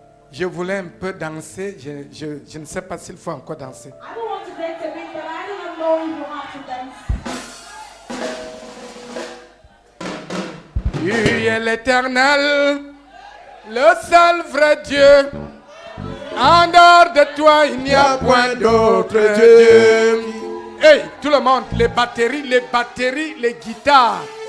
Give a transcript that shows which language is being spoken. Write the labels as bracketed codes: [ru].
[fr] Je voulais un peu danser. Je ne sais pas s'il faut encore danser. [en] I don't want to dance a bit, but I don't know if you have to dance. [fr] Tu es l'Éternel, le seul vrai Dieu. En dehors de toi, il n'y a point d'autre Dieu. Hey, tout le monde, les batteries, les guitares.